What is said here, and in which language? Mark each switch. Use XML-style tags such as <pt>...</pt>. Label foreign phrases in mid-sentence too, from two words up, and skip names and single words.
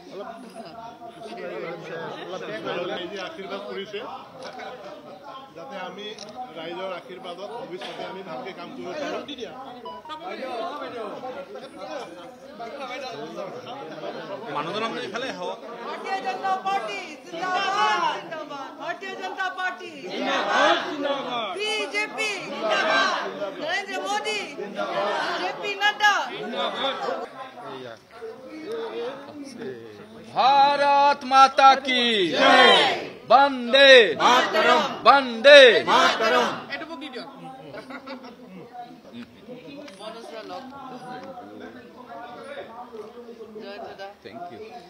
<as>আশীৰ্বাদ কৰিছে যাতে আমি ৰাইজৰ আশীৰ্বাদত ভৱিষ্যতে আমি ভালকে কাম কৰিব পাৰোঁ মানুহজনক ইফালে হওক</as> <hi>भारतीय जनता पार्टी जिंदाबाद भारतीय जनता पार्टी जिंदाबाद बीजेपी जिंदाबाद नरेंद्र मोदी जिंदाबाद जेपी नड्डा भारत माता की वंदे मातरम वंदे मातरम</hi> <en>Thank you.</en>